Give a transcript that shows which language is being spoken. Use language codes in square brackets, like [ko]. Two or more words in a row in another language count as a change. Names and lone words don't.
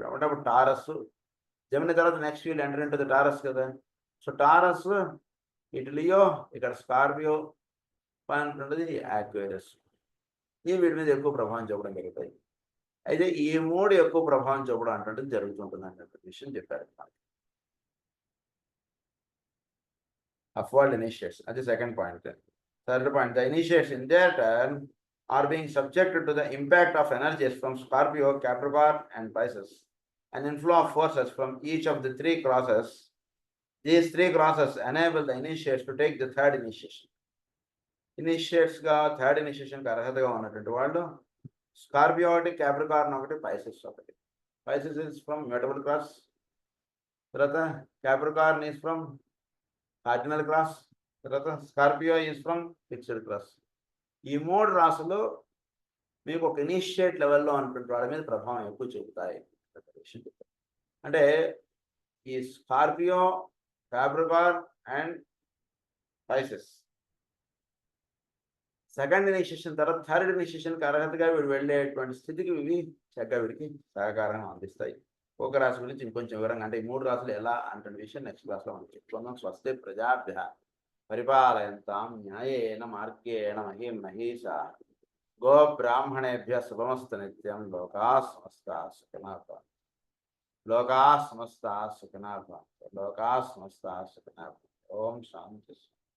[te] అంటే అప్పుడు టారస్, జెమిని తర్వాత [en] next will enter into the Taurus [te] కదా. సో టారస్, ఇటు లియో, ఇక్కడ స్కార్పియో, పైన యాక్వేరియస్. ఈ వీటి మీద ఎక్కువ ప్రభావం చూపడం జరుగుతాయి. అయితే ఈ మూడు ఎక్కువ ప్రభావం చూపడం అంటే జరుగుతుంటుంది అన్నటువంటి విషయం చెప్పారు. [en] Upward initiates. That's the second point. Third point, the initiates in their turn are being subjected to the impact of energies from Scorpio, Capricorn, and Pisces, an inflow of forces from each of the three crosses. These three crosses enable the initiates to take the third initiation. [te] Initiates ga [en] third initiation [te] కి అర్హతగా ఉన్నటువంటి వాళ్ళు స్కార్పియో ఒకటి, క్యాప్రికార్న్ ఒకటి, పైసెస్ ఒకటి. [en] Pisces is from mutable cross. తర్వాత Capricorn is from cardinal cross. [te] తర్వాత [en] Scorpio is from fixed cross. [te] ఈ మూడు రాసులు మీకు ఒక ఇనిషియేట్ లెవెల్లో ఉన్నటువంటి వాళ్ళ మీద ప్రభావం ఎక్కువ చూపుతాయి. అంటే ఈ స్కార్పియో, క్యాప్రికార్న్ అండ్ పైసెస్ [en] second initiation [te] తర్వాత [en] third initiationకి [te] అర్హతగా వీడు వెళ్ళేటువంటి స్థితికి ఇవి చక్కగా వీడికి సహకారంగా అందిస్తాయి. ఒక రాశి గురించి ఇంకొంచెం వివరంగా, అంటే ఈ మూడు రాశులు ఎలా అంటే విషయం [en] next classలో [te] మనం చెప్పుకుందాం. [sa] స్వస్తి ప్రజాభ్యః పరిపాలయంతాం న్యాయేన మార్గేణ మహీం మహీషాః గో బ్రాహ్మణేభ్యః శుభమస్తు నిత్యం. లోకాః సమస్తాః సుఖినః భవంతు. లోకాః సమస్తాః సుఖినః భవంతు. లోకాః సమస్తాః సుఖినః భవంతు. ఓం శాంతి.